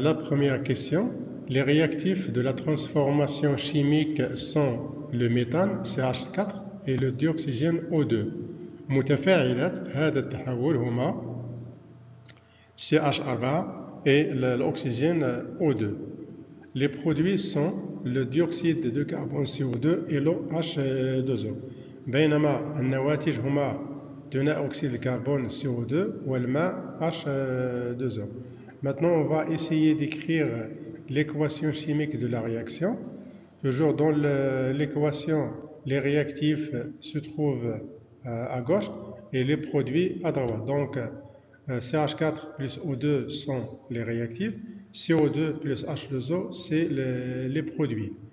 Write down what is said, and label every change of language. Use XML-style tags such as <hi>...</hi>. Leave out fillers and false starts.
<fr>La première question. Les réactifs de la transformation chimique sont le méthane CH4 et le dioxygène O2.</fr> <ar>متفاعلات هذا التحول هما CH4</ar> <fr>et l'oxygène</fr> <ar>O2.</ar> <fr>Les produits sont le dioxyde de carbone CO2 et l'eau H2O.</fr> <ar>بينما النواتج هما ثنائي أكسيد الكربون CO2 والماء H2O.</ar> <fr>Maintenant, on va essayer d'écrire l'équation chimique de la réaction. Toujours dans l'équation, les réactifs se trouvent à gauche et les produits à droite. Donc, CH4 plus O2 sont les réactifs, CO2 plus H2O, c'est les produits.</fr>